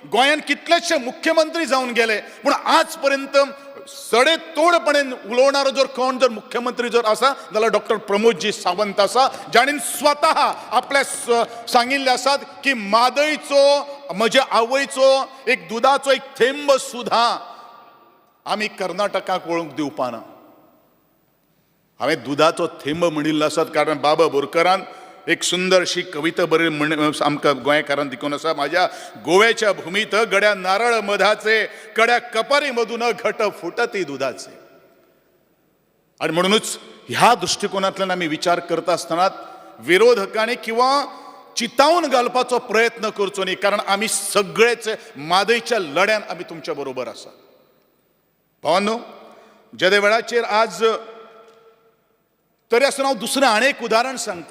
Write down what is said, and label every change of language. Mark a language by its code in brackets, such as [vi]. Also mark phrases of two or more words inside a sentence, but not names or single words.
[kok] गोंयान कितलेशे मुख्यमंत्री जावन गेले पूण आज पर्यंत सडेतोडपणेन उलोवणारो जर कोण जर मुख्यमंत्री जर आसा जाल्यार डॉक्टर प्रमोदजी सावंत आसा, जाणीन स्वता आपल्या सांगिल्ले आसात की म्हादयचो म्हज्या आवयचो एक दुदाचो एक थेंब सुद्धा आमी कर्नाटकाक वळूंक दिवपा ना. हांवें दुदाचो थेंब म्हणिल्लो आसात कारण बाबा बोरकरान एक सुंदरशी कविता बरी आमकां गोंयकारान दिकून आसा. [mr] माझ्या गोव्याच्या भूमीत गड्या नारळ मधाचे, कड्या कपारी मधून घट फुटती दुधाचे. [kok] आणि म्हणूनच ह्या दृष्टिकोनांतल्यान आमी विचार करता आसतना विरोधकांनी किंवा चितावन घालपाचो प्रयत्न करचो न्ही, कारण आमी सगळेच म्हादयच्या लढ्यान आमी तुमच्या बरोबर आसा. भावांनो, ज्या वेळाचेर आज तरी आसतना हांव दुसरें आनी एक उदाहरण सांगता.